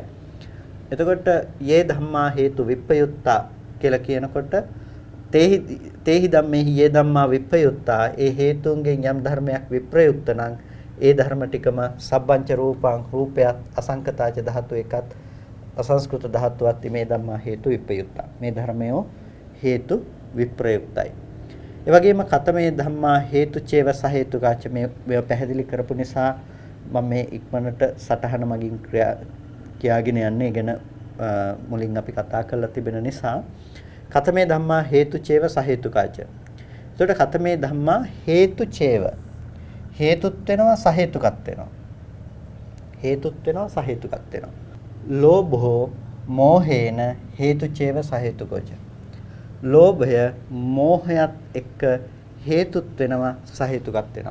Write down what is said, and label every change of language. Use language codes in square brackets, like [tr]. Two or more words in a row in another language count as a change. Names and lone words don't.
[si] එතකොට [pi] යේ ධම්මා හේතු විප්‍රයුක්තා [si] කියලා කියනකොට [pi] තේහි ධම්මේහි යේ ධම්මා විප්‍රයුක්තා [si] ඒ හේතුන්ගෙන් යම් ධර්මයක් විප්‍රයුක්ත නම් ඒ ධර්ම ටිකම [pi] සබ්බංච රූපං [si] රූපයත් [pi] අසංකතාච ධාතු [si] එකත් අසංස්කෘත ධාතුවත් මේ [pi] ධම්මා හේතු විප්‍රයුක්තා [si] මේ ධර්මයෝ හේතු විප්‍රයුක්තයි. ඒ වගේම [pi] කතමේ ධම්මා හේතු චේව සහේතුකාච [si] මේ පැහැදිලි කරපු නිසා මම මේ ඉක්මනට සටහන මගින් කියාගෙන යන්නේ ගැන මුලින් අපි කතා කරලා තිබෙන නිසා [pi] කතමේ ධම්මා හේතු චේව සහේතුකාච [si] එතකොට [pi] කතමේ ධම්මා හේතු චේව. [si] හේතුත් වෙනවා සහේතුකත් වෙනවා. හේතුත් වෙනවා සහේතුකත් වෙනවා. [pi] ලෝභෝ මෝහේන හේතු චේව සහේතුකෝච. [si] ලෝභය මෝහයත් එක්ක හේතුත් වෙනවා සහේතුකත් වෙනවා.